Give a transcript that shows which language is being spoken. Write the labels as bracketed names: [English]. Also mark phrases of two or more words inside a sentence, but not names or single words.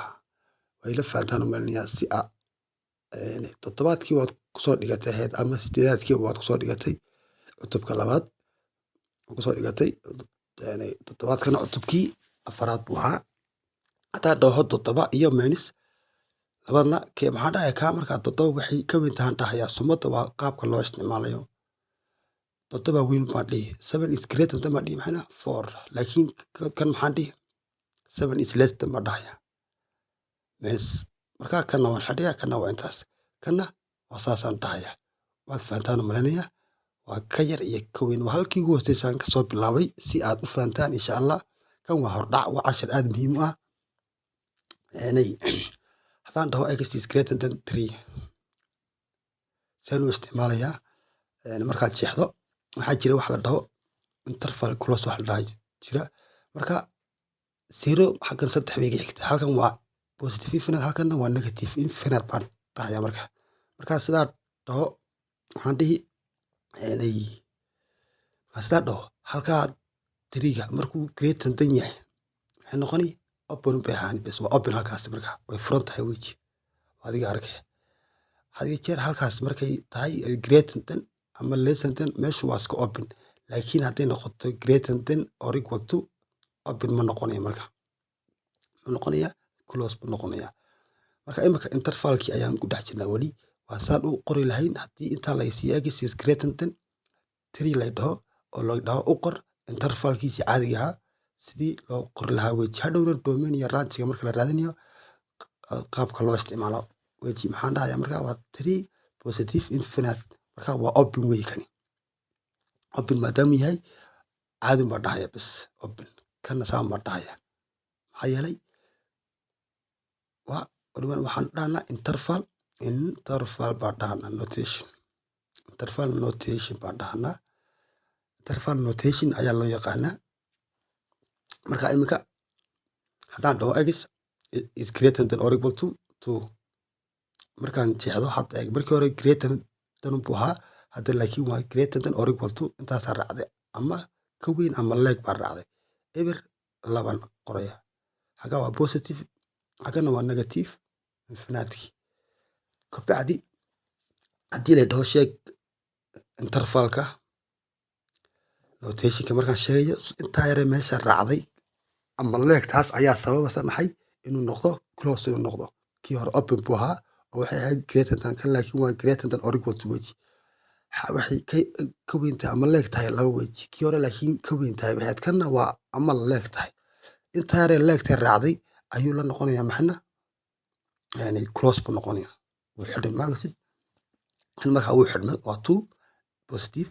[Somali] Way la fahantaan u maleynayaa si toddobaadkii waad kusoo dhigatay head ama 8aadkii waad kusoo dhigatay cutubka labaad kusoo dhigatay toddobaadkana cutubkii afaraad buu ahaa. Haddaan dhaho 7 iyo minus labadna kee maxaan dhahayaa kaa markaa 7 waxay ka weyn tahay dhahayaa. Sumadda waa qaabka loo isticmaalayo. 7 weyn baan dhihi, 7 [English] is greater than [Somali] baan dhihi maxayna 4. Laakiin kan maxaan dhihi 7 [English] is less than [Somali] baan dhahayaa. Markaa kana waan xidhayaa, kana waa intaas, kana waa saasaan dhahayaa. Waad fahantaan u maleynayaa. Waa ka yar iyo ka weyn. Waa halkii ugu hooseysay aan kasoo bilaabay si aad u fahantaan [Arabic] إن شاء الله. [Somali] Kan waa hordhac, waa cashar aad muhiim u ah. Haddaan dhaho [English] x is greater than [Somali] 3 saan u isticmaalayaa. Markaan jeexdo waxaa jira wax la dhaho [English] interval clause [Somali] wax la dhahay jira. Marka 0 xaggan 3 bay iga xigtaa. Halkan waa [English] positive infinite, [Somali] halkana waa [English] negative infinite [Somali] baan dhahayaa marka. Markaa sidaa dhaho waxaan dhihi sidaa dhaho halkaa 3ga markuu [English] greater than [Somali] yahay waxay noqoni open bay ahaani bes waa open halkaas marka way furan tahay weji. Adiga arkay. Had iyo jeer halkaas markay tahay [English] greater than [Somali] ama [English] less than [Somali] meeshu waa iska open. Laakiin hadday noqoto [English] greater than or equal to [Somali] open ma noqonayo marka. Ma noqonayaa close ma noqonayaa. Marka imika intervalkii ayaan ku dhex jirnaa wali. Waa saan u qori lahayn haddii inta la isiyo x is greater than 3 la dhaho oo la dhaho u qor intervalkiisi caadiga ah sidii loo qori lahaa weji. Hadhowna domain iyo range marka la raadinayo qaabka loo isticmaalo weji maxaan dhahayaa marka waa 3 [English] positive infinite. [Somali] Marka waa open way kani. Open maadaama yahay caadi ma dhahayaa bes open. Kana saan ma dhahayaa. Maxaa yeelay waliban waxaan dhahnaa interval baan dhahnaa notation. [English] Interval notation [Somali] baan dhahnaa. [English] Interval notation [Somali] ayaa loo yaqaanaa. Marka imika haddaan dhaho [English] x is greater than or equal to [Somali] 2 markaan jeexdo hadda eeg markii hore [English] greater than [Somali] buu ahaa. Hadda laakiin waa [English] greater than or equal to [Somali] intaasaa raacday ama ka weyn ama leeg baa raacday. Eber 2 qoraya. Xagga waa positive, xaggana waa [English] negative infinite. [Somali] Kabacdi haddii la dhaho sheeg intervalka notationka markaan sheegayo intaa yare meesha raacday ama leegtaas ayaa sababaysa maxay inuu noqdo close inuu noqdo. Kii hore open buu ahaa oo waxay ahayd [English] greater than [Somali] kan laakiin waa [English] greater than or equal to [Somali] weji. Waxay ka weyn tahay ama leeg tahay laba weji. Kii hore laakiin ka weyn tahay waxay ahayd kanna waa ama leeg tahay. Intaa yare leegtay raacday ayuu la noqonayaa maxayna yani close buu noqonayaa. Wuu xidhmay markasid kan markaa wuu xidhmay waa 2 positive.